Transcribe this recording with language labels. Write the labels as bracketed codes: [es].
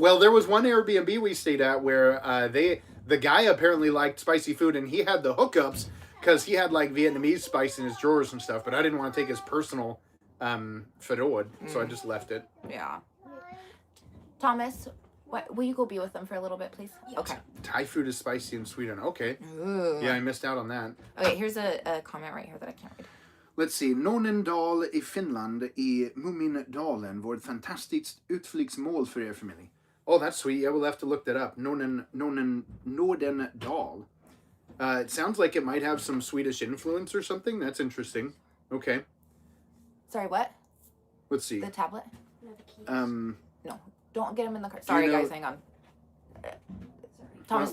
[en] Well, there was one Airbnb we stayed at where the guy apparently liked spicy food, and he had the hookups because he had like Vietnamese spice in his drawers and stuff. But I didn't want to take his personal förråd, so I just left it. Yeah. Thomas, will you go be with them for a little bit, please? Yes. Okay. Thai food is spicy in Sweden. Okay. Ooh. Yeah, I missed out on that. Okay, here's a comment right here that I can't read. Let's see. [sv] Nornendal i Finland i Mumindalen var ett fantastiskt utflyktsmål för er familj. [en] Oh, that's sweet. Yeah, we'll have to look that up. Nordendal. It sounds like it might have some Swedish influence or something. That's interesting. Okay. Sorry, what? Let's see. The tablet? Um, No, don't get him in the car. Sorry, guys, hang on. Thomas,